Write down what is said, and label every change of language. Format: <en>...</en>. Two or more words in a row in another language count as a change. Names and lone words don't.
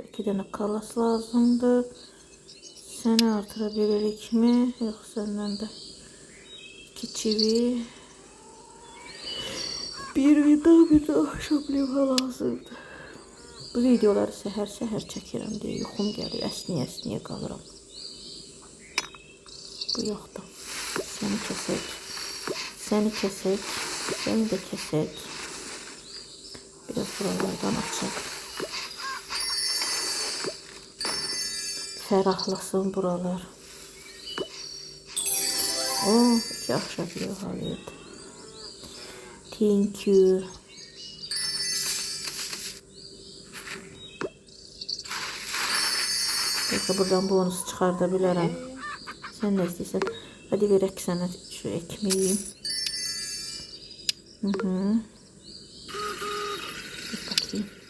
<tr>2 tane kalas lazımdı. Seni artırabilirik mi? Yok, senden de 2 çivi. Bir vida bir de ahşap levha lazımdı.</tr> <az>Bu videoları səhər çəkirəm deyə yuxum gəlir. Əsniyə qalıram. Bu yoxdur. Səni kəsək. Səni kəsək. Səni də kəsək. Biraz buralardan açaq.</az> <tr>Ferahlasın buralar. Oh, 2 ahşap levha verdi.</tr> <en>Thank you.</en> <az>Belki buradan bonus çıxarda bilərəm. Sen ne istəyirsən? Hadi verək sənə şu ekmeği.</az> <tr>Bir bakayım.</tr>